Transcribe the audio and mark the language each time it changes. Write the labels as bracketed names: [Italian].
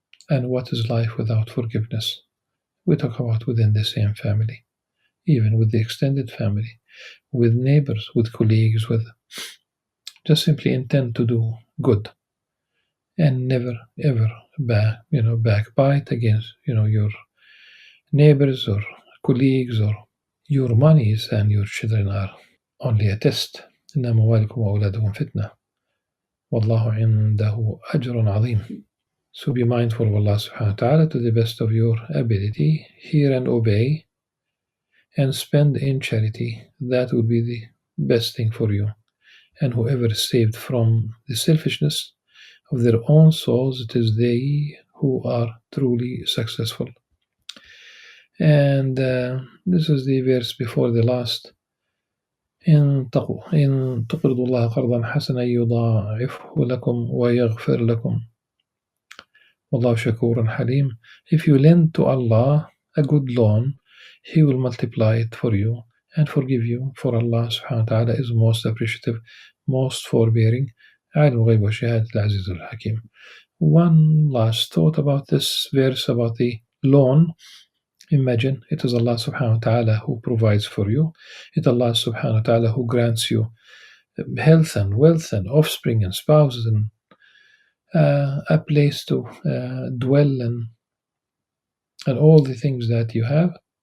[English] And what is life without forgiveness? We talk about within the same family, even with the extended family, with neighbors, with colleagues, with just simply intend to do good, and never ever backbite against your neighbors or colleagues, or your monies and your children are only a test. [Arabic] إنما أموالكم وأولادكم فتنة والله عنده أجر عظيم. [English] So be mindful of Allah subhanahu wa ta'ala to the best of your ability. Hear and obey, and spend in charity. That would be the best thing for you. And whoever is saved from the selfishness of their own souls, it is they who are truly successful. And this is the verse before the last. [Arabic] إن تقرضوا الله قرضا حسنا يضاعفه لكم ويغفر لكم والله شكور حليم. [English] If you lend to Allah a good loan, He will multiply it for you and forgive you, for Allah subhanahu wa ta'ala is most appreciative, most forbearing. [Arabic] عالم الغيب والشهادة العزيز الحكيم. [English] One last thought about this verse about the loan. Imagine it is Allah subhanahu wa ta'ala who provides for you. It is Allah subhanahu wa ta'ala who grants you health and wealth and offspring and spouses and a place to dwell and all the things that you have.